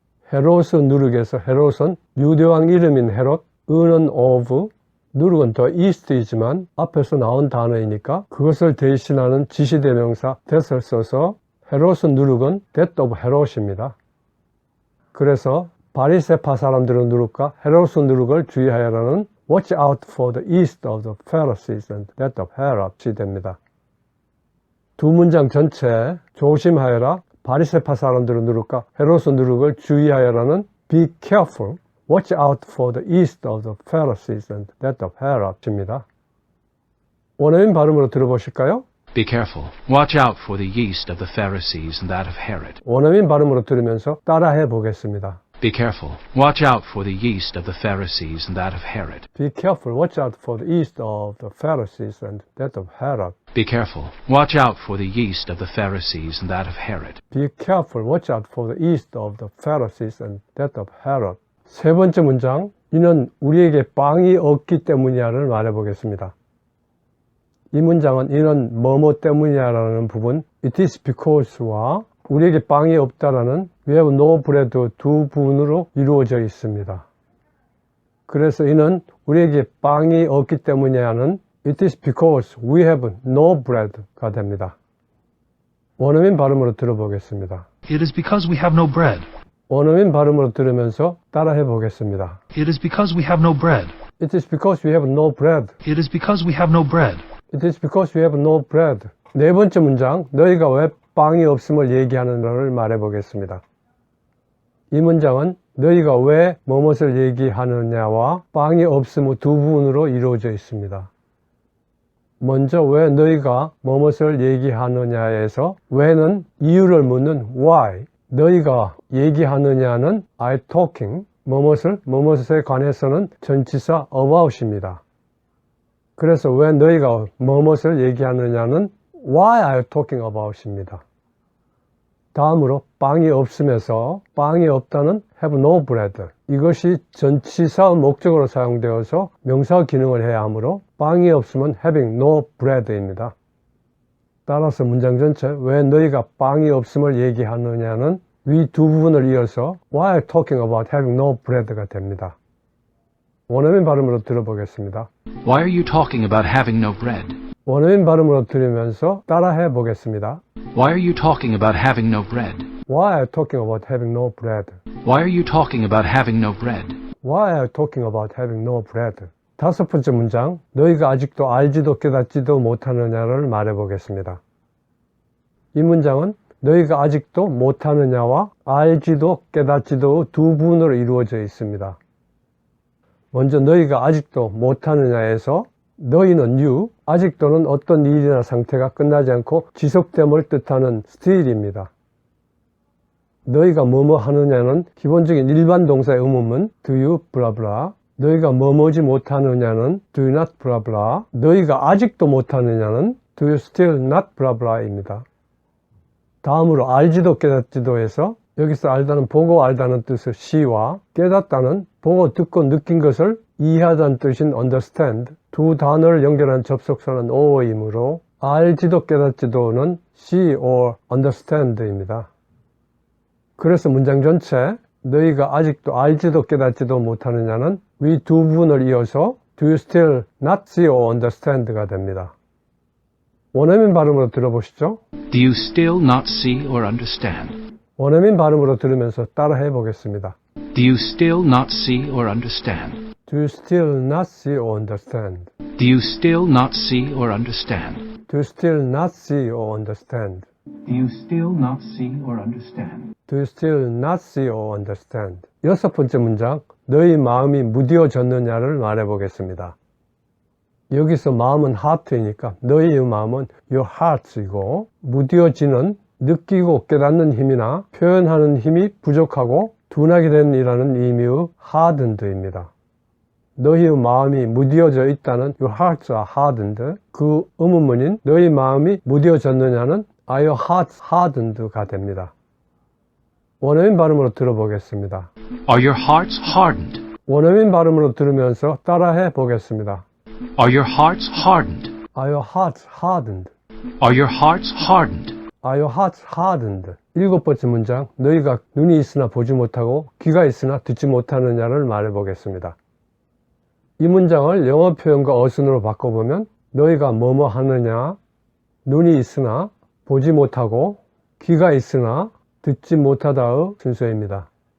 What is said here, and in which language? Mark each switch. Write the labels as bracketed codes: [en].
[ko] 헤롯의 누룩에서 헤롯은 유대왕 이름인 헤롯, 은은 of, 누룩은 더 이스트이지만 앞에서 나온 단어이니까 그것을 대신하는 지시대명사 that을 써서 헤롯의 누룩은 [en] that of [ko] 헤롯입니다. 그래서 바리새파 사람들의 누룩과 헤롯의 누룩을 주의하여라는 [en] watch out for the east of the Pharisees and that of Herod [ko] 이 됩니다. 두 문장 전체에 조심하여라, 바리새파 사람들의 누룩과 헤롯의 누룩을 주의하여라는 [en] be careful, watch out for the east of the Pharisees and that of Herod [ko] 입니다. 원어민 발음으로 들어보실까요? [en] Be careful. Watch out for the yeast of the Pharisees and that of Herod. [ko] 원어민 발음으로 들으면서 따라해 보겠습니다. [en] Be careful. Watch out for the yeast of the Pharisees and that of Herod. Be careful, watch out for the east of the Pharisees and that of Herod. Be careful. Watch out for the yeast of the Pharisees and that of Herod. Be careful, watch out for the east of the Pharisees and that of Herod. [ko] 세 번째 문장, 이는 우리에게 빵이 없기 때문이야를 말해보겠습니다. 이 문장은 이는 뭐뭐 때문이야라는 부분 [en] it is because [ko] 와 우리에게 빵이 없다라는 [en] we have no bread [ko] 두 부분으로 이루어져 있습니다. 그래서 이는 우리에게 빵이 없기 때문이야는 [en] it is because we have no bread [ko] 가 됩니다. 원어민 발음으로 들어보겠습니다. [en] It is because we have no bread. [ko] 원어민 발음으로 들으면서 따라해 보겠습니다. [en] It is because we have no bread. It is because we have no bread. It is because we have no bread. It is because we have no bread. [ko] 네 번째 문장, 너희가 왜 빵이 없음을 얘기하는가를 말해 보겠습니다. 이 문장은 너희가 왜 무엇을 얘기하느냐와 빵이 없음의 두 부분으로 이루어져 있습니다. 먼저 왜 너희가 무엇을 얘기하느냐에서 왜는 이유를 묻는 why, 너희가 얘기하느냐는 [en] I talking, [ko] 무엇에 관해서는 전치사 about입니다. 그래서 왜 너희가 무엇을 얘기하느냐는 [en] why are you talking about [ko] 입니다. 다음으로 빵이 없음에서 빵이 없다는 [en] have no bread. [ko] 이것이 전치사의 목적으로 사용되어서 명사 기능을 해야 하므로 빵이 없으면 [en] having no bread [ko] 입니다. 따라서 문장 전체 왜 너희가 빵이 없음을 얘기하느냐는 위 두 부분을 이어서 [en] why are you talking about having no bread [ko] 가 됩니다. 원어민 발음으로 들어보겠습니다. [en] Why are you talking about having no bread? [ko] 원어민 발음으로 들으면서 따라해 보겠습니다. [en] Why are you talking about having no bread? Why are you talking about having no bread? Why are you talking about having no bread? Why are you talking about having no bread? [ko] 다섯 번째 문장, 너희가 아직도 알지도 깨닫지도 못하느냐를 말해 보겠습니다. 이 문장은 너희가 아직도 못하느냐와 알지도 깨닫지도 두 부분으로 이루어져 있습니다. 먼저 너희가 아직도 못하느냐에서 너희는 you, 아직도는 어떤 일이나 상태가 끝나지 않고 지속됨을 뜻하는 still입니다. 너희가 뭐뭐 하느냐는 기본적인 일반 동사의 의문문 [en] do you blah blah, [ko] 너희가 뭐뭐지 못하느냐는 [en] do you not blah blah, [ko] 너희가 아직도 못하느냐는 [en] do you still not blah blah [ko] 입니다. 다음으로 알지도 깨닫지도에서 여기서 알다는 보고 알다는 뜻의 시와 깨닫다는 보고 듣고 느낀 것을 이해하다는 뜻인 understand, 두 단어를 연결한 접속사는 or이므로 알지도 깨닫지도는 [en] see or understand [ko] 입니다. 그래서 문장 전체 너희가 아직도 알지도 깨닫지도 못하느냐는 위 두 부분을 이어서 [en] do you still not see or understand [ko] 가 됩니다. 원어민 발음으로 들어보시죠. [en] Do you still not see or understand? [ko] 원어민 발음으로 들으면서 따라해 보겠습니다. [en] Do you still not see or understand? Do you still not see or understand? Do you still not see or understand? Do you still not see or understand? Do you still not see or understand? Do you still not see or understand? [ko] 여섯 번째 문장, 너희 마음이 무뎌졌느냐를 말해 보겠습니다. 여기서 마음은 heart이니까 너희의 마음은 [en] your heart [ko] 이고 무뎌지는 느끼고 깨닫는 힘이나 표현하는 힘이 부족하고 둔하게 된이라는 의미의 hardened입니다. 너희의 마음이 무뎌져 있다는 [en] your hearts are hardened. [ko] 그 의문문인 너희 마음이 무뎌졌느냐는 [en] Are your hearts hardened [ko] 가 됩니다. 원어민 발음으로 들어보겠습니다. [en] Are your hearts hardened? [ko] 원어민 발음으로 들으면서 따라해 보겠습니다. [en] Are your hearts hardened? Are your hearts hardened? Are your hearts hardened? Are your hearts hardened? [ko] 7번째 문장, 너희가 눈이 있으나 보지 못하고 귀가 있으나 듣지 못하느냐를 말해 보겠습니다. 이 문장을 영어 표현과 어순으로 바꿔보면 너희가 뭐뭐 하느냐, 눈이 있으나 보지 못하고 귀가 있으나 듣지 못하다의 순서입니다.